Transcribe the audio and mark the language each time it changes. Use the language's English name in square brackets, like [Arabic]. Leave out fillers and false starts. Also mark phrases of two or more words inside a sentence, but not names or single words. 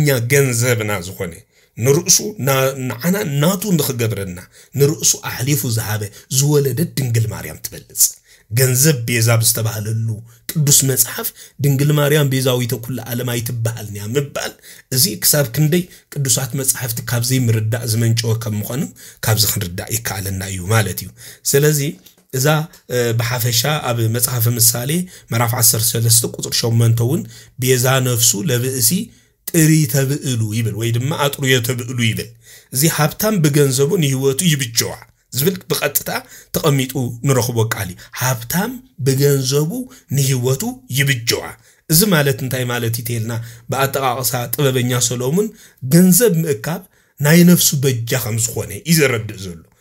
[Tigrinya] ገንዘብና ዝኾነ ንርእሱ ንዓና ናቱ ንኽገብረና ንርእሱ አሕሊፉ ዝሃበ ዝወለደ ድንግል ማርያም ትበልጽ ገንዘብ ቤዛ ብስተባህለሉ ቅዱስ መጽሐፍ ድንግል ማርያም [Geez] ቤዛዊተ ኩሉ ዓለም [Tigrinya] አይትባልንያ ምባል እዚ ክሳብ ክንደይ ቅዱሳት መጽሐፍት ካብዚ ምርዳእ ዝመንጨው ከምኾኑ ካብዚ ክንርዳእ ይካኣልና እዩ ማለት እዩ ስለዚህ እዛ በሐፈሻ ኣብ መጽሐፍ ምሳሌ ምዕራፍ 13 ቁጥር 8 ውን [Geez] ቤዛ ነፍሱ ለብእሲ ጥሪ ተብዕሉ [Tigrinya] ይብል ወይ ድማ አጥሩ የተብዕሉ ይብል እዚ ሀብታም በገንዘቡ ንህይወቱ ይብጀዋ ዝብል በቀጥታ ተቀሚጡ ንረኽቦ ቃሊ ሀብታም በገንዘቡ ንህይወቱ ይብጀዋ እዚ ማለት እንታይ ማለት ይተልና በአጠቃቀሳ ጥበበኛ ሰሎሞን ገንዘብ ምእካብ ናይ ነፍሱ በጃ ከም ዝኾነ ይዘረድእ ዘሎ